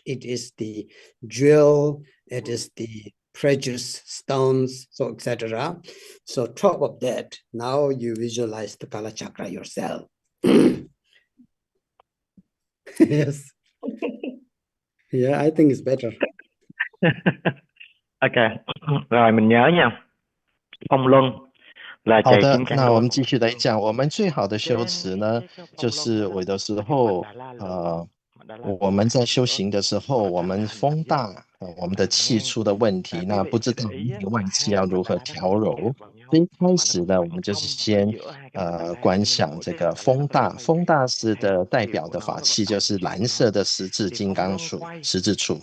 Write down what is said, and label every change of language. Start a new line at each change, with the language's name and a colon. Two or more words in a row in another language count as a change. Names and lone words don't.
English: It is the jewel, it is the precious stones, so etc. So top of that, now you visualize the Kala Chakra yourself. Yes. Yeah, I think it's better.
Vietnamese: Ok, rồi mình nhớ nha. Phong luân là
Chinese: 好
Vietnamese: chạy
Chinese: 的，
Vietnamese: kim cang
Chinese: 那我
Vietnamese: luân.
Chinese: 们继续来讲，我们最好的修持呢，就是有的时候，我们在修行的时候，我们风大，我们的气出的问题，那不知道内外气要如何调柔。所以一开始呢，我们就是先观想这个风大，风大师的代表的法器就是蓝色的十字金刚杵，十字杵。